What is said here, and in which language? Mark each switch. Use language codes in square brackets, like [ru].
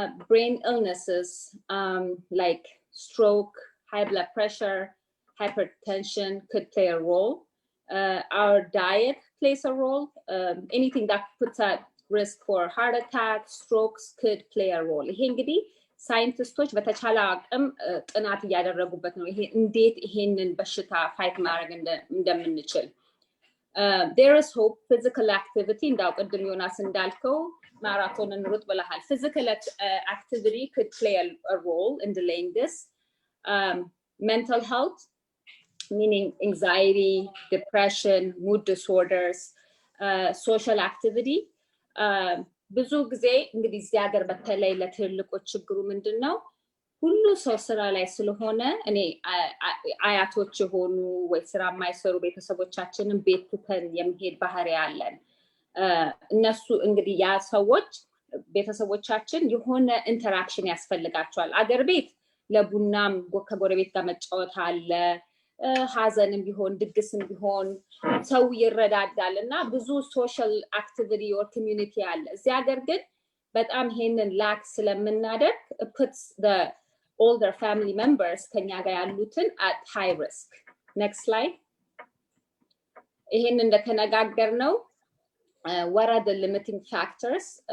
[en] brain illnesses like stroke high blood pressure hypertension could play a role our diet plays a role anything that puts at risk for heart attack strokes could play a role [am] ይሄ እንግዲህ ሳይንቲስቶች በተቻለ አቅም ጥናት ያደረጉበት ነው ይሄ እንዴት ይሄንን በሽታ ፋይት ማድረግ እንደምንችል [en] There is hope. Physical activity, [am] እንዳው ቅድም ዮናስ እንዳልከው ማራቶን እንሩጥ ብለሃል. [en] Physical activity could play a role in delaying this. Mental health, meaning anxiety, depression, mood disorders, social activity. [am] ብዙ ጊዜ እንግዲህ እዚህ ሀገር በተለይ ለትልልቆች ችግሩ ምንድነው? ሁሉ ሰው ስራ ላይ ስለሆነ እኔ አያቶች የሆኑ ወይ ስራ የማይሰሩ ቤተሰቦቻችንን ቤት ትተን የመሄድ ባህሪ አለን። እነሱ እንግዲህ ያ ሰዎች ቤተሰቦቻችን የሆነ ኢንተራክሽን ያስፈልጋቸዋል። አገር ቤት ለቡናም ከጎረቤት ጋር መጫወት አለ፣ ሀዘንም ቢሆን ድግስም ቢሆን ሰው ይረዳዳል እና ብዙ ሶሻል አክቲቪቲ ኦር ኮሚዩኒቲ አለ። እዚህ ሀገር ግን በጣም ይሄንን ላክ ስለምናደርግ [en] puts the older family members [am] ከኛ ጋር ያሉትን [en] at high risk. Next slide. [am] ይሄን እንደተነጋገርነው [en] what are the limiting factors?